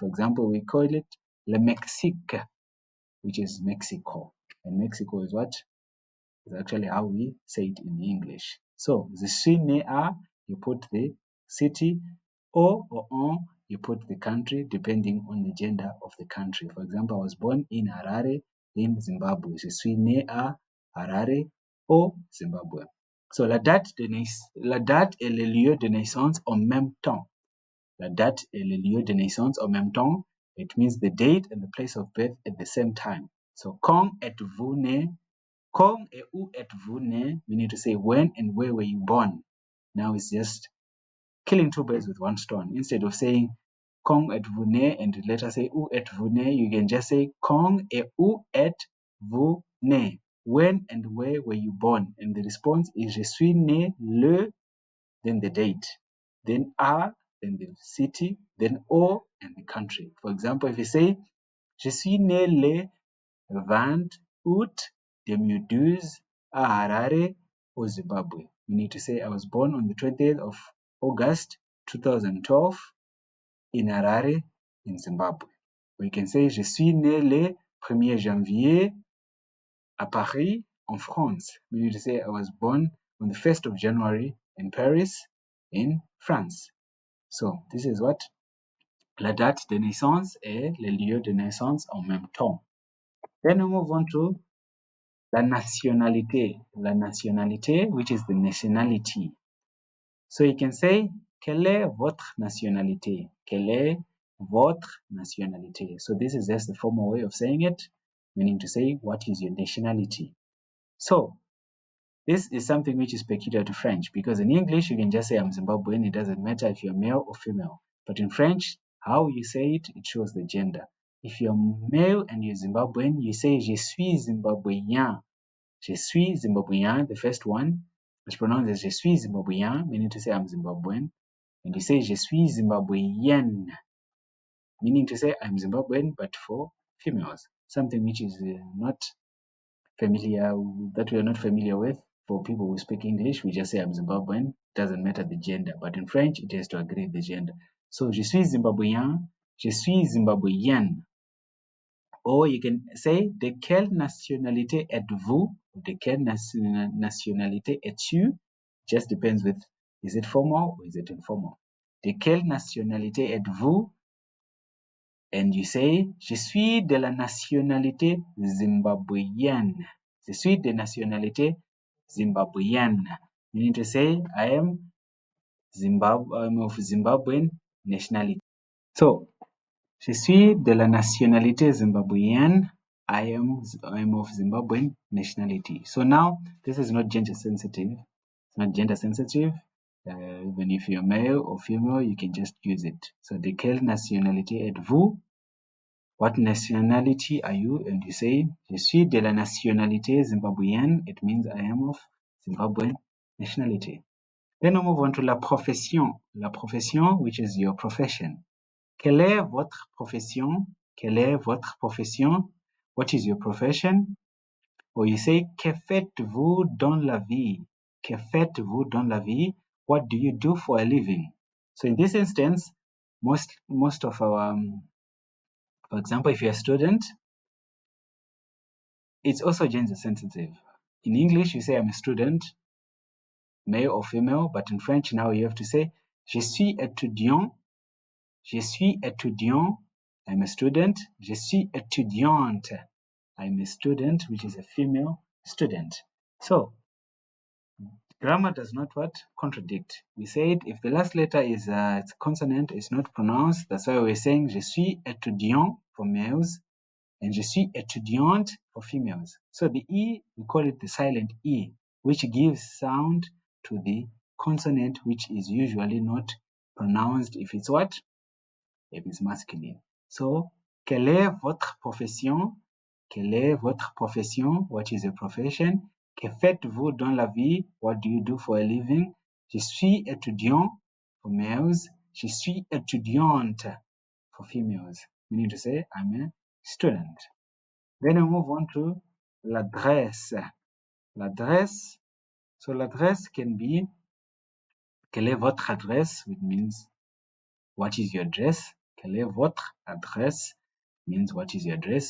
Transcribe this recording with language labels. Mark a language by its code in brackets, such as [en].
[en] For example, we call it Le Mexique, which is Mexico. And Mexico is what? Is actually how we say it in English. So, [fr] je suis né à, [en] you put the city, au or en, you put the country depending on the gender of the country. For example, I was born in Harare in Zimbabwe. [fr] Je suis né à Harare au Zimbabwe. So, la date et le lieu de naissance en même temps. La date et le lieu de naissance en même temps, [en] it means the date and the place of birth at the same time. [fr] So, quand êtes-vous né? Quand et où êtes-vous né? [en] We need to say when and where were you born. Now it's just killing 2 birds with 1 stone. Instead of saying [fr] quand êtes-vous né [en] and later say [fr] où êtes-vous né, [en] you can just say [fr] quand et où êtes-vous né? [en] When and where were you born? And the response is [fr] je suis né le, [en] then the date, then à, then the city, then au, and the country. For example, if you say [fr] je suis né le 20 août 2012 à Harare, au Zimbabwe. [en] We need to say I was born on the 20th of August 2012 in Harare, in Zimbabwe. We can say [fr] je suis né le 1er janvier à Paris, en France. [en] We need to say I was born on the 1st of January in Paris, in France. So this is what [fr] la date de naissance et le lieu de naissance en même temps. [en] Then we move on to la nationalité. La nationalité, which is the nationality. So you can say, [fr] quelle est votre nationalité? Quelle est votre nationalité? [en] So this is just the formal way of saying it, meaning to say, what is your nationality? So this is something which is peculiar to French, because in English, you can just say, I'm Zimbabwean. It doesn't matter if you're male or female. But in French, how you say it, it shows the gender. If you're male and you're Zimbabwean, you say, [fr] je suis Zimbabwean. Je suis Zimbabwean, [en] the first one, is pronounced as [fr] je suis Zimbabwean, [en] meaning to say I'm Zimbabwean. And you say [fr] je suis Zimbabwean, [en] meaning to say I'm Zimbabwean, but for females. Something which is not familiar, that we are not familiar with. For people who speak English, we just say I'm Zimbabwean. Doesn't matter the gender. But in French, it has to agree the gender. [fr] So je suis Zimbabwean, je suis Zimbabwean. [en] Or you can say [fr] de quelle nationalité êtes-vous? De quelle nationalité es-tu? [en] Just depends with is it formal or is it informal. [fr] De quelle nationalité êtes-vous? [en] And you say [fr] je suis de la nationalité zimbabwean. Je suis de nationalité zimbabwean. [en] You need to say I am I'm of Zimbabwean nationality. [fr] So je suis de la nationalité zimbabwean. [en] I'm of Zimbabwean nationality. So now this is not gender sensitive. It's not gender sensitive. Even if you're male or female, you can just use it. [fr] So de quelle nationalité êtes-vous? [en] What nationality are you? And you say [fr] je suis de la nationalité zimbabwean. [en] It means I am of Zimbabwean nationality. Then we move on to la profession. La profession, which is your profession. [fr] Quelle est votre profession? Quelle est votre profession? [en] What is your profession? Or you say, [fr] que faites-vous dans la vie? Que faites-vous dans la vie? [en] What do you do for a living? So in this instance, most of our, for example, if you're a student, it's also gender sensitive. In English, you say I'm a student, male or female, but in French now you have to say, [fr] je suis étudiant. Je suis étudiant. [en] I'm a student. [fr] Je suis étudiante. [en] I'm a student, which is a female student. So, grammar does not what? Contradict. We said if the last letter is a consonant, it's not pronounced. That's why we're saying [fr] je suis étudiant [en] for males and [fr] je suis étudiante [en] for females. So the E, we call it the silent E, which gives sound to the consonant, which is usually not pronounced if it's what? If it's masculine. [fr] So, quelle est votre profession? Quelle est votre profession? [en] What is your profession? [fr] Que faites-vous dans la vie? [en] What do you do for a living? [fr] Je suis étudiant [en] for males. [fr] Je suis étudiante [en] for females. We need to say I'm a student. Then we move on to l'adresse. L'adresse. So l'adresse can be [fr] quelle est votre adresse, [en] which means what is your address. [fr] Quelle est votre adresse [en] means what is your address.